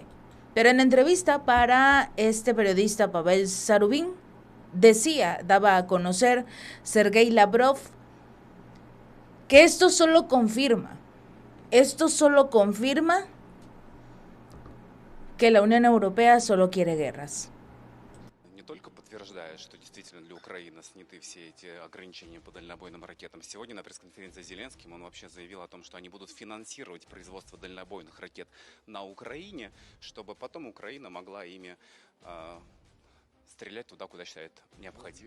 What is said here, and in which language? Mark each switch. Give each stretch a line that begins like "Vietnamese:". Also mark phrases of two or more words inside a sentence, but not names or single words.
Spanish: Pero en entrevista para este periodista Pavel Zarubin, daba a conocer Sergei Lavrov que esto solo confirma que la Unión Europea solo quiere guerras.
Russian: Не только подтверждает, что действительно для Украины сняты все эти ограничения по дальнобойным ракетам. Сегодня на пресс-конференции с Зеленским он вообще заявил о том, что они будут финансировать производство дальнобойных ракет на Украине, чтобы потом Украина могла ими стрелять туда, куда считает необходимым.